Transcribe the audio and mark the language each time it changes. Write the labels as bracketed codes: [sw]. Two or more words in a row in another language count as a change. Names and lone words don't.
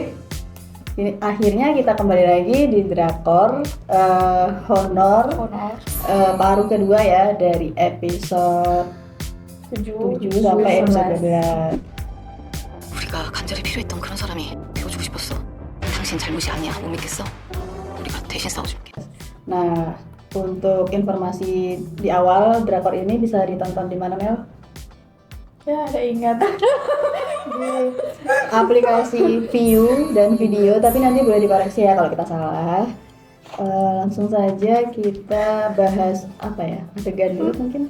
[id] Ini akhirnya kita kembali lagi di drakor Honor paruh kedua ya dari episode 7 sampai episode 12. [ko] 우리가 간절히 필요했던 그런 사람이 되어주고 싶었어. 당신 잘못이 아니야. 못 믿겠어? 우리가 대신 싸워줄게. [id] Nah, untuk informasi di awal drakor ini bisa ditonton di mana, Mel? Ya ada ingat. Di aplikasi View dan Video, tapi nanti boleh dikoreksi ya kalau kita salah. Langsung saja kita bahas apa ya, adegan dulu mungkin.